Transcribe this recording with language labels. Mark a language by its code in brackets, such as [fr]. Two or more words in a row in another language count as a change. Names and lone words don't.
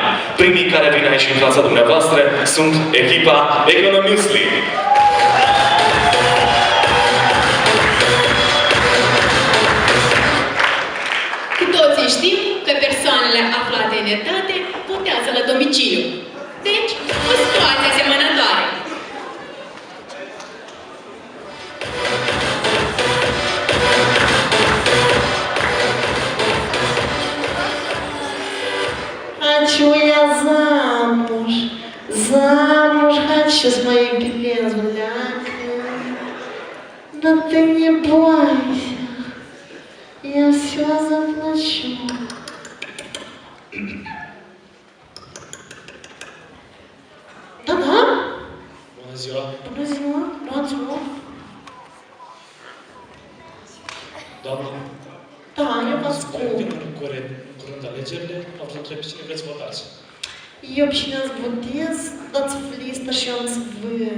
[ro] Primii care vin aici în fața dumneavoastră sunt echipa Economusli. Cu toții știm că persoanele aflate în etate votează la domiciliu. Deci, o situație asemănătoare. [ru] Хочу я замуж, замуж хочу с моей белязулякой. Да ты не бойся, я все заплачу. Да-да. [ro] Bună ziua! Bună ziua, luați-mă. Doamnă, Da, eu vă ascult. vin în curând alegerile, am să întreb cine vreți votați. Eu cine ați votez, dați-vă listă și am să vă...